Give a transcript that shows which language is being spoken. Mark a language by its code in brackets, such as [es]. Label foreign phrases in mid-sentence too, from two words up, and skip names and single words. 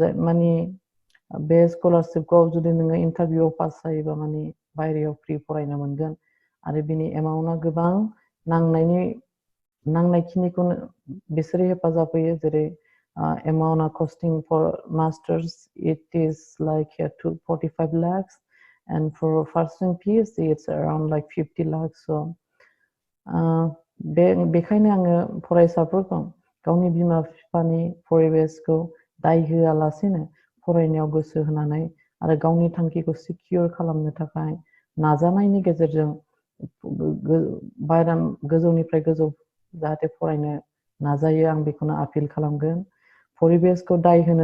[brx] माने बे स्कलारशिपखौ जुदि नोङो इन्टारभिउआव पास जायोबा माने बायहेरायाव फ्रि फरायनो मोनगोन आरो बिनि एमाउन्टआ गोबां नांनायखिनिखौनो बिसोरो हेफाजाब होयो जेरै एमाउन्टआ कस्टिं फर मास्टार्स [en] it is like [brx] 45 [en] lakhs and for pursuing PhD it's around like 50 lakhs so [brx] बेखायनो आङो फरायसाफोरखौ गावनि बिमा बिफानि परिबेसखौ दाय होआलासेनो फरायनायाव गोसो होनानै आरो गावनि थांखिखौ सिकिउर खालामनो थाखाय नाजानायनि गेजेरजों गोजौनिफ्राय गोजौ जाहाथे फरायनो नाजायो आं बेखौनो आपिल खालामगोन परिबेसखौ दाय होनो